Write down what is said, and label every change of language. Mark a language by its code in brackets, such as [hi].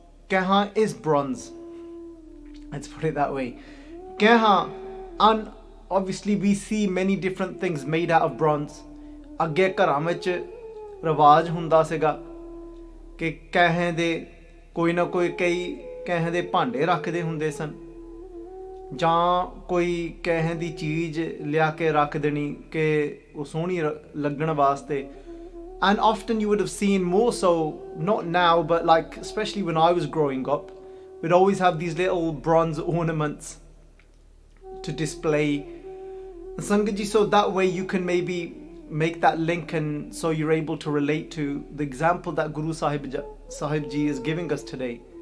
[en] Kaha is bronze. Let's put it that way. Kaha, and obviously we see many different things made out of bronze. [pa] Agge ਘਰਾਂ ਵਿੱਚ ਰਿਵਾਜ ਹੁੰਦਾ ਸੀਗਾ ਕਿ ਕਹੇ ਦੇ ਕੋਈ ਨਾ ਕੋਈ ਕਈ ਕਹੇ ਦੇ ਭਾਂਡੇ ਰੱਖਦੇ ਹੁੰਦੇ ਸਨ ਜਾਂ ਕੋਈ ਕਹੇ ਦੀ ਚੀਜ਼ ਲਿਆ ਕੇ ਰੱਖ ਦੇਣੀ ਕਿ ਉਹ ਸੋਹਣੀ ਲੱਗਣ ਵਾਸਤੇ. [en] And often you would have seen more so, not now, but like especially when I was growing up, we'd always have these little bronze ornaments to display. And Sangaji, so that way you can maybe make that link, and so you're able to relate to the example that Guru Sahib Ji is giving us today.